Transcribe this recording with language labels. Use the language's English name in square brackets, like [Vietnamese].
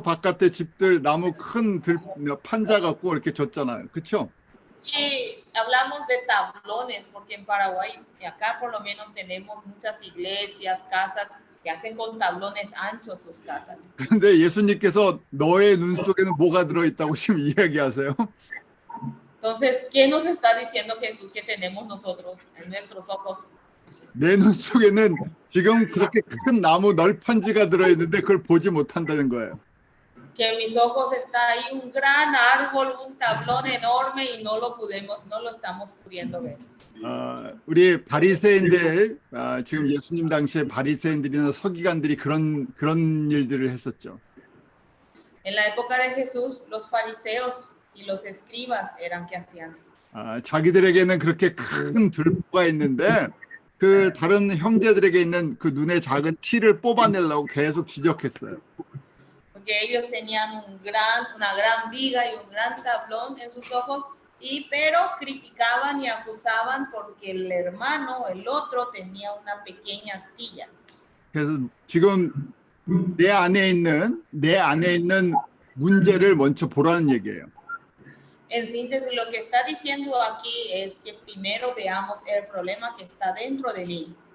[Korean] 바깥에 집들 나무 큰 판자 갖고 이렇게 졌잖아요. 그렇죠? [Spanish] Y hablamos de tablones, porque en Paraguay, y acá por lo menos tenemos muchas iglesias, casas que hacen con tablones anchos sus casas. [Korean] 그런데 예수님께서 너의 눈 속에는 뭐가 들어있다고 지금 이야기하세요? [Spanish] Entonces, ¿qué nos está diciendo Jesús que tenemos nosotros en nuestros ojos? [Korean] 내 눈 속에는 지금 그렇게 큰 나무 널판지가 들어있는데 그걸 보지 못한다는 거예요. [Spanish] Que en mis ojos está ahí un gran árbol, un tablón enorme y no lo estamos pudiendo ver. [Korean] 우리 바리새인들 지금 예수님 당시에 바리새인들이나 서기관들이 그런 일들을 했었죠. [Spanish] En la época de Jesús, los fariseos y los escribas eran que hacían eso. [Korean] 자기들에게는 그렇게 큰 들보가 있는데 그 다른 형제들에게 있는 그 눈에 작은 티를 뽑아내려고 계속 지적했어요. [Spanish] Porque ellos tenían una gran viga y un gran tablón en sus ojos, pero criticaban y acusaban porque el hermano, el otro, tenía una pequeña astilla. [Korean] 그래서 지금 내 안에 있는 문제를 먼저 보라는 얘기예요. [Spanish] En síntesis, lo que está diciendo aquí es que primero veamos el problema que está dentro de mí.